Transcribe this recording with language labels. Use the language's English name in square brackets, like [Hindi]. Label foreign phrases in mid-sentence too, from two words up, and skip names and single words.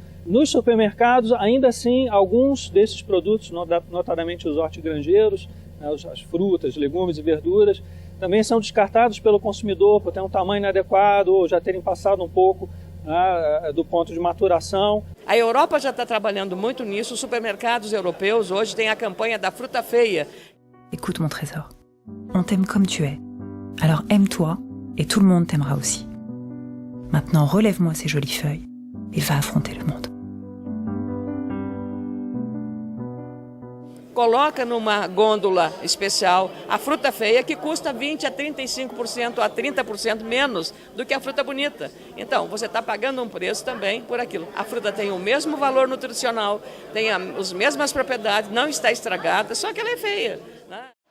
[Portuguese] Nos supermercados, ainda assim, alguns desses produtos, notadamente os hortigranjeiros, as frutas, legumes e verduras, também são descartados pelo consumidor por ter um tamanho inadequado ou já terem passado um pouco do ponto de maturação. A Europa já está trabalhando muito nisso. Os supermercados europeus hoje têm a campanha da fruta feia. [French] Écoute, mon trésor, on t'aime comme tu es. Alors aime-toi et tout le monde t'aimera aussi. Maintenant, relève-moi ces jolies feuilles et va affronter le monde. [Portuguese] Coloca numa gôndola especial a fruta feia, que custa 20% a 35% a 30% menos do que a fruta bonita. Então, você está pagando um preço também por aquilo. A fruta tem o mesmo valor nutricional, tem as mesmas propriedades, não está estragada, só que ela é feia, né?